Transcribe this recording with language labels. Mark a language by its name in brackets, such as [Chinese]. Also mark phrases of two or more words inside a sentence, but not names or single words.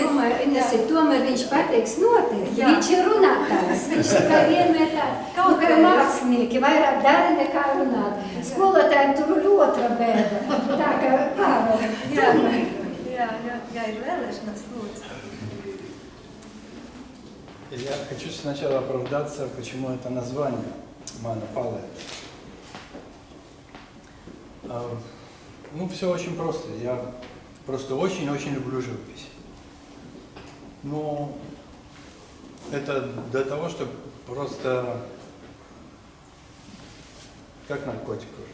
[Latvian] Es domāju, Inesi, tomēr viņš pateiks noteikti. Viņš ir runātājs. Viņš tikai vienmēr tā, kā mākslinieki, vairāk dara nekā runāt. Skolotājiem tur ir otra bēda. Tā kā Pāvela. Jā, ir vēlēšanas, lūdzu. [Russian] Я хочу сначала оправдаться, почему это название «Мана Пале». Ну, все очень просто. Я просто очень-очень люблю живопись. Но это до того, что просто как наркотик уже.